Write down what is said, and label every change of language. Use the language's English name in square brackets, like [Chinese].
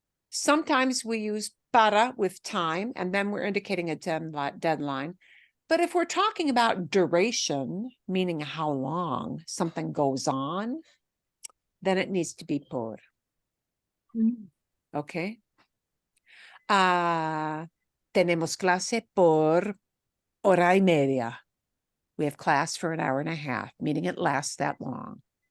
[English] Sometimes we use para with time, and then we're indicating a deadline. But if we're talking about duration, meaning how long something goes on, then it needs to be por. Okay. [Spanish] Tenemos clase por hora y media. [English] We have class for an hour and a half, meaning it lasts that long.